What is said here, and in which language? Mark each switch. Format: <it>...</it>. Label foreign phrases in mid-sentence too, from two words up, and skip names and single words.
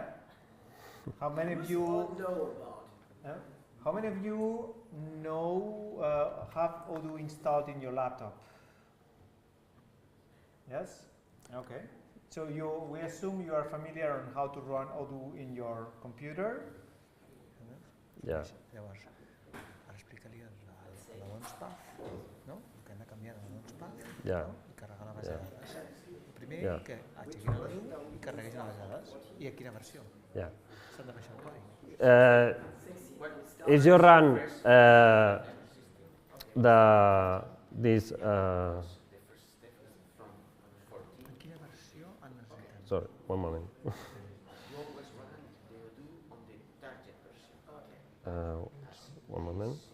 <en>How many of you how many of you have Odoo installed in your laptop? Yes? Okay. So we assume you are familiar on how to run Odoo in your computer? Yeah.</en> <ca>Llavors, ara explica-li la launchpad, no? Que hem de canviar la launchpad i carregar la base de dades. Primer que aixequin l'Odoo i carreguin les dades. I a quina versió? S'han de baixar el codi.</ca> <en>If you run this sorry, one moment. One moment.</en>